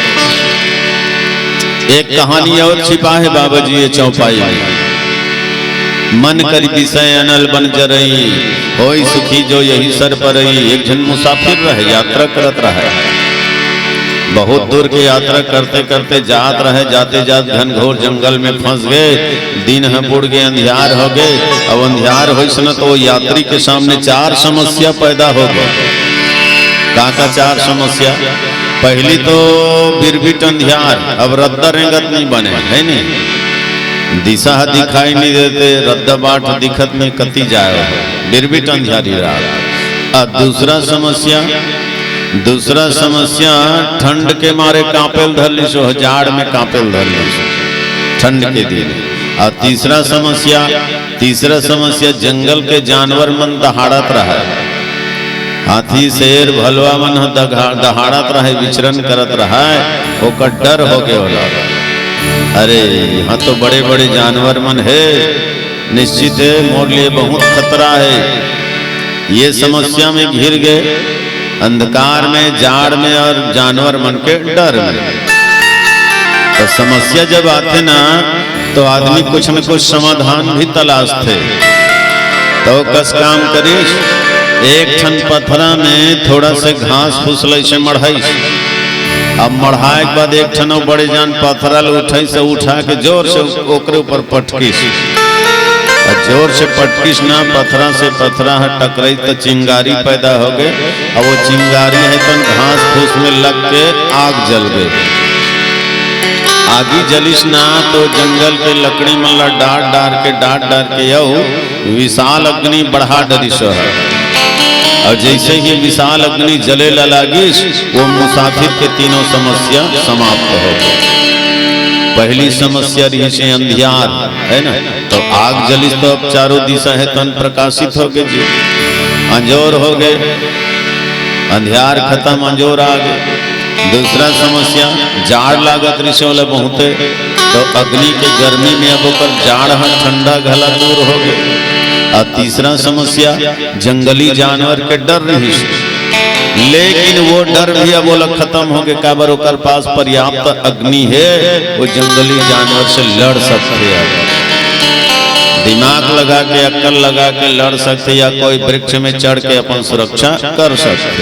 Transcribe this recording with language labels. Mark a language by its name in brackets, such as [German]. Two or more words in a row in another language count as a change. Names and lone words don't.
[Chhattisgarhi] एक कहानी और छिपा है बाबा जी ये चौपाई में, [Awadhi] मन करी विषय अनल बन जरई, होई सुखी जो यही सर परई। [Chhattisgarhi] एक जन मुसाफिर रहे, यात्रा करत रहे, बहुत दूर की यात्रा करते करते जात रहे, जाते जाते घनघोर जंगल में फंस गए। दिन है बुढ़ गए, अंधियार हो गए। अब अंधियार हो न तो वो यात्री के सामने चार समस्या पैदा हो गए। का चार समस्या? पहली तो बिरबिट अंधियार, अब रद्दा रेंगत नहीं बने है नहीं, दिशा दिखाई नहीं देते, रद्दा बाट दिखत में कती जाए, बिरबिट अंधियारी रात। अब दूसरा समस्या दूसरा समस्या ठंड के मारे कांपेल धरली सो, जाड़ में कांपेल धरली सो ठंड के दिन। और तीसरा समस्या जंगल के जानवर मन दहाड़त रहा, हाथी शेर भलवा मन दहाड़त रहे, विचरण करत रहा, ओकर डर हो गए होला। अरे यहाँ तो बड़े बड़े जानवर मन है, निश्चित है मोर लिए बहुत खतरा है। ये समस्या में घिर गए, अंधकार में, जाड़ में और जानवर मन के डर में। तो समस्या जब आते ना तो आदमी कुछ न कुछ समाधान भी तलाशते। तो कस काम करिस, एक ठन पथरा में थोड़ा से घास फूस से मढ़ाई, अब मढ़ाए के बाद एक ठन बड़े जान पथरा उठाई से उठा के जोर से ओकरे ऊपर पटकिस, जोर से पटकिस ना, पथरा से पथरा टकराई तो चिंगारी पैदा हो गए। अब वो चिंगारी है तो घास फूस में लग के आग जल गए। आगी जलिस ना तो जंगल के लकड़ी मल्ला डाट डार के यऊ विशाल अग्नि बढ़ा डरिस है। और जैसे ही विशाल अग्नि जले लागिस, वो मुसाफिर के तीनों समस्या समाप्त हो गई। पहली समस्या रही से अंधियार है ना, तो आग जलिस तो अब चारों दिशा है तन प्रकाशित हो गए जी, अंजोर हो गए, अंधियार खत्म, अंजोर आ गए। दूसरा समस्या जाड़ लागत रिशोले बहुते, तो अग्नि के गर्मी में अब ओकर जाड़ ठंडा घला दूर हो गए। और तीसरा समस्या जंगली जानवर के डर रही, लेकिन वो डर भी अब बोला खत्म हो गए। काबर ओकर पास पर्याप्त अग्नि है, वो जंगली जानवर से लड़ सकते हैं, दिमाग लगा के अक्ल लगा के लड़ सकते, या कोई वृक्ष में चढ़ के अपन सुरक्षा कर सकते।